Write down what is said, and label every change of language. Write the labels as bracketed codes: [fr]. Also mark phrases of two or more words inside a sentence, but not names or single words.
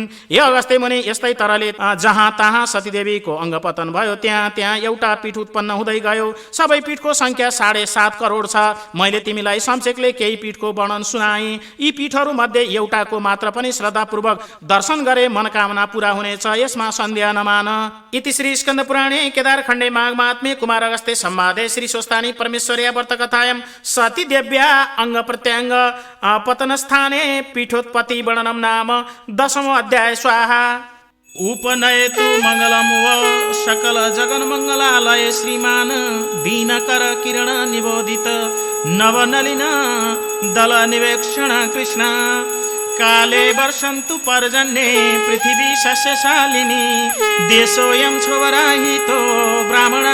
[ne] हे अगस्त्य मुनि, यस्तै तरले जहाँ तहाँ सतीदेवीको अङ्ग पतन भयो त्यहाँ त्यहाँ एउटा पीठ उत्पन्न हुँदै गयो। सबै पीठको सङ्ख्या 7.5 करोड छ। मैले तिमीलाई संक्षेपले केही पीठको वर्णन सुनाएँ। यी पीठहरू मध्ये एउटाको मात्र पनि श्रद्धापूर्वक दर्शन गरे मनोकामना पूरा हुनेछ। यसमा सन्देह नमान। [sa] इति श्री स्कन्द पुराणे केदारखण्डे माघमात्म्ये कुमार अगस्त्य संवादे श्री स्वस्तानी परमेश्वर्या व्रतकथायां सती देव्या अङ्ग प्रत्यङ्ग पतनस्थाने पीठोत्पत्ति वर्णनम नाम 10मो अध्याय। स्वाहा। उपनयतु मङ्गलं व सकल जगन मङ्गलालय श्रीमान दीनकर किरण निबोधित नवनलिन दल निवेक्षण कृष्ण काले वर्षन्तु पर्जन्ये पृथिवी सस्यशालिनी देशोऽयं क्षोभरहितो ब्राह्मणा